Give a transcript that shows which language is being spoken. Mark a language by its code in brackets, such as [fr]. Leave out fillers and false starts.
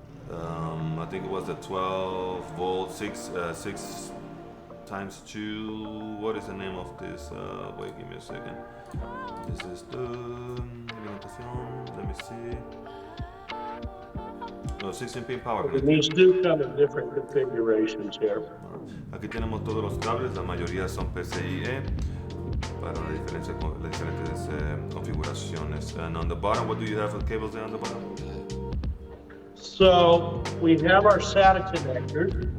[en] I think it was the 12 volt 6 times 2. What is the name of this? Wait, give me a second. This is the let me see. No, 16 pin power And these do come in different configurations here. [es] Aquí tenemos todos los cables, la mayoría son PCIe para las diferentes configuraciones. [en] And on the bottom, what do you have for cables there on the bottom? So we have our SATA connector.